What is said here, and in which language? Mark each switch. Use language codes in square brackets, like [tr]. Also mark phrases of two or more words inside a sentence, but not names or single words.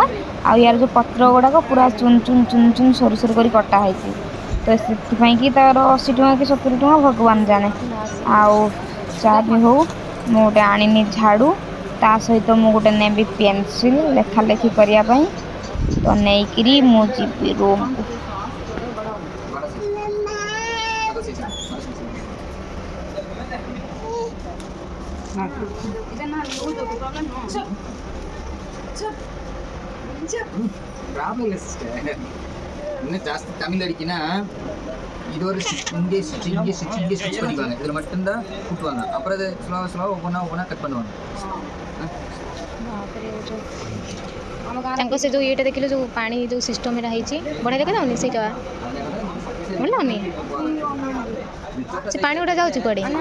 [or] ଆଉ ୟାର ଯେଉଁ ପତ୍ର ଗୁଡ଼ାକ ପୁରା ଚୁନ୍ ଚୁନ୍ ସରୁ କରି କଟା ହେଇଛି, ତ ସେଥିପାଇଁ କି ତାର 80 ଟଙ୍କା କି 70 ଟଙ୍କା ଭଗବାନ ଜାଣେ। ଆଉ ଯାହା ବି ହଉ, ମୁଁ ଗୋଟେ ଆଣିନି ଝାଡ଼ୁ, ତା ସହିତ ମୁଁ ଗୋଟେ ନେବି ପେନସିଲ୍ ଲେଖାଲେଖି କରିବା ପାଇଁ। ତ ନେଇକିରି ମୁଁ ଯିବି ରୁମ୍କୁ। [kn] ಜಾಸ್ತಿ ತಮಿಳ್ ಅಡಿಕೆನ [ta] இது ஒரு இங்கே ஸ்டிச் பண்ணிக்குவாங்க. இதில் மட்டும்தான் கூட்டுவாங்க. அப்புறம் அதை ஸ்லோவாக ஒவ்வொன்றா கட் பண்ணுவாங்க. [or] ତାଙ୍କ ସେ ଯେଉଁ ଇଏଟା ଦେଖିଲୁ, ଯେଉଁ ପାଣି ଯେଉଁ ସିଷ୍ଟମ୍ଟା ହେଇଛି, ବଢ଼ିଆ ଦେଖାଯାଉନି ସେଇଟା? ଭଲ ଲାଗୁନି ସେ ପାଣି ଗୁଡ଼ା ଯାଉଛି କୁଆଡ଼େ?